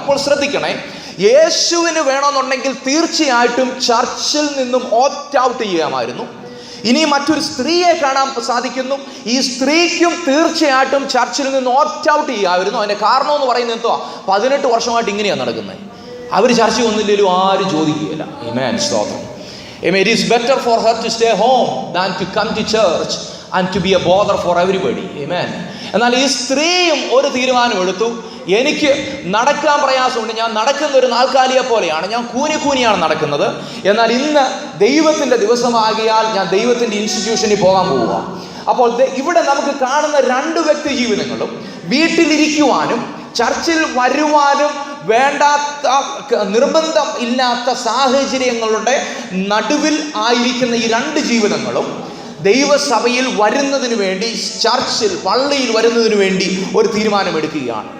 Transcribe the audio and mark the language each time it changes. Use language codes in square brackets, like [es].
[ml] അപ്പോൾ ശ്രദ്ധിക്കണേ, യേശുവിന് വേണമെന്നുണ്ടെങ്കിൽ തീർച്ചയായിട്ടും ചർച്ചിൽ നിന്നും ഓപ്റ്റ് ഔട്ട് ചെയ്യാമായിരുന്നു. ഇനി മറ്റൊരു സ്ത്രീയെ കാണാൻ സാധിക്കുന്നു. ഈ സ്ത്രീക്കും തീർച്ചയായിട്ടും ചർച്ചിൽ നിന്ന് ഓപ്റ്റ് ഔട്ട് ചെയ്യാമായിരുന്നു. അതിൻ്റെ കാരണം എന്ന് പറയുന്നത് എന്തോ, 18 വർഷമായിട്ട് ഇങ്ങനെയാണ് നടക്കുന്നത്. അവർ ചർച്ച ഒന്നില്ലെങ്കിലും ആരും ചോദിക്കുകയില്ല. ആമേൻ, സ്തോത്രം. [en] It is better for her to stay home than to come to church and to be a bother for everybody. [ml] Amen. എന്നാൽ ഈ സ്ത്രീയും ഒരു തീരുമാനമെടുത്തു. എനിക്ക് നടക്കാൻ പ്രയാസമുണ്ട്, ഞാൻ നടക്കുന്ന ഒരു നാൽക്കാലിയെ പോലെയാണ്, ഞാൻ കൂനിയാണ് നടക്കുന്നത്. എന്നാൽ ഇന്ന് ദൈവത്തിൻ്റെ ദിവസമാകിയാൽ ഞാൻ ദൈവത്തിൻ്റെ ഇൻസ്റ്റിറ്റ്യൂഷനിൽ പോകാൻ പോവുക. അപ്പോൾ ഇവിടെ നമുക്ക് കാണുന്ന 2 വ്യക്തി ജീവിതങ്ങളും വീട്ടിലിരിക്കുവാനും ചർച്ചിൽ വരുവാനും വേണ്ടാത്ത, നിർബന്ധം ഇല്ലാത്ത സാഹചര്യങ്ങളുടെ നടുവിൽ ആയിരിക്കുന്ന ഈ 2 ജീവിതങ്ങളും ദൈവസഭയിൽ വരുന്നതിന് വേണ്ടി, ചർച്ചിൽ പള്ളിയിൽ വരുന്നതിന് വേണ്ടി ഒരു തീരുമാനമെടുക്കുകയാണ്.